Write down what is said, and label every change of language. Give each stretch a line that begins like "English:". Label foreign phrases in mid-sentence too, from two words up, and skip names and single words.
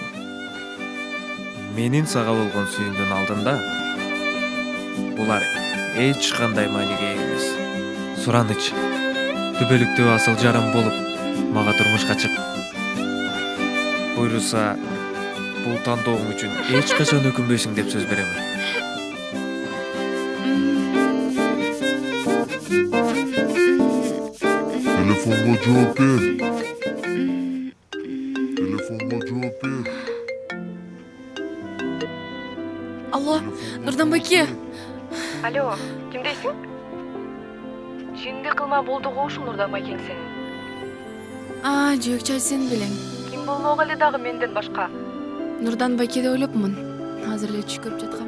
Kyrgyz: Менин сага болгон сүйүүмдүн алдында булар эч кандай мааниге ээ эмес. Сураныч, түбөлүктүү асыл жарым болуп мага турмушка чык. Буйруса, бул тандоом үчүн эч качан өкүнбөйсүң деп сөз беремин.
Turkish: Telefonla cevap ver. Telefonla cevap ver.
Kyrgyz: Алло, Нурдан байке. Алло, кимдейсиң? Жинди кылма болду го ушул Нурдан байкең сенин. Жөөк чай сен белең. Ким болмок эле дагы менден башка? Нурдан байке деп ойлопмун. Азыр эле түш көрүп жаткам.